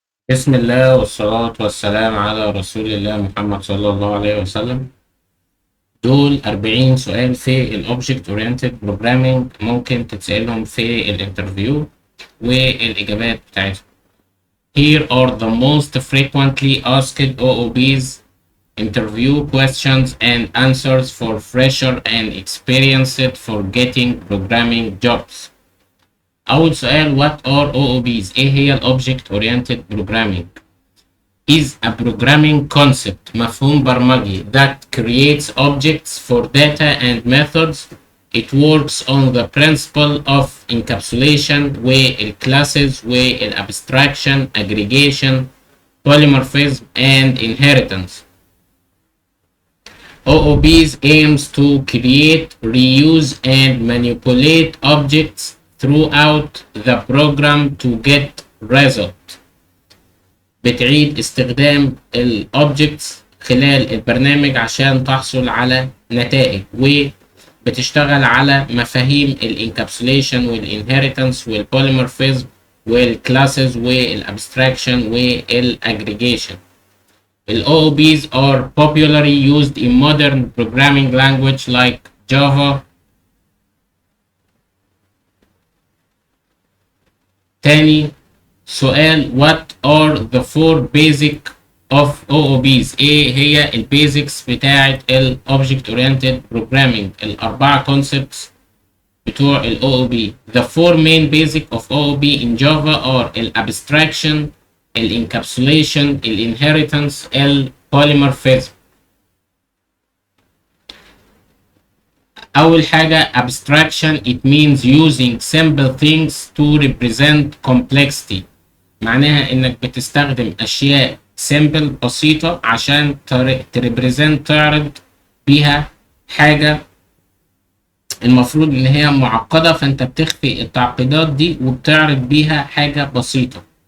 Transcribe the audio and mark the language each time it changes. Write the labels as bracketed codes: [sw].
[ar] بسم الله والصلاة والسلام على رسول الله محمد صلى الله عليه وسلم. دول 40 سؤال في الأوبجكت أورينتد بروجرامينج، ممكن تتسألهم في الانترفيو والإجابات بتاعتهم. [en] Here are the most frequently asked OOBs interview questions and answers for fresher and experienced for getting programming jobs. [ar] أول سؤال: [en] What are OOBs؟ [ar] إيه هي الأوبجكت أورينتد بروجرامينج؟ [en] is a programming concept، [ar] مفهوم برمجي [en] that creates objects for data and methods. It works on the principle of encapsulation والclasses والabstraction, aggregation, polymorphism and inheritance. OOBs aims to create, reuse and manipulate objects throughout the program to get result. [ar] بتعيد استخدام الاوبجكتس خلال البرنامج عشان تحصل على نتائج، وبتشتغل على مفاهيم الانكابسوليشن والانهيرتنس والبوليمورفيزم والكلاسز والابستراكشن والاجريجيشن. [en] ال OOBs are popularly used in modern programming language like Java. [ar] تاني سؤال: [en] What are the four basic of OOBs؟ [ar] ايه هي البيزكس بتاعة ال [en] Object Oriented Programming؟ [ar] الأربعة [en] concepts [ar] بتوع ال [en] OOB. The four main basic of OOB in Java are ال Abstraction, ال Encapsulation, ال Inheritance, ال Polymorphism. [ar] أول حاجة Abstraction. [en] It means using simple things to represent complexity. [ar] معناها انك بتستخدم اشياء سيمبل بسيطة عشان تريبريزنت، تعرض بيها حاجة المفروض ان هي معقدة، فانت بتخفي التعقيدات دي وبتعرض بيها حاجة بسيطة.